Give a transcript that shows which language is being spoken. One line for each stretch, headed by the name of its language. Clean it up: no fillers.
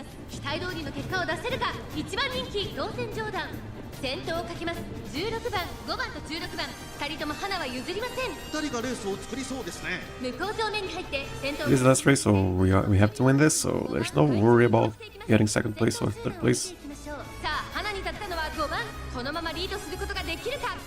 Japanese: 期待通りの結果を出せるか。1番人気トーセンジョーダン。先頭をかけます。 16番、5番と16番、2人とも花は譲りません。 2人がレースを作りそうですね。向こう正面に入って先頭。
English: This is the last race, so we have to win this. So there's no worry about getting second place or third place.
Japanese: さあ、花に立ったのは5番。このままリードすることができるか。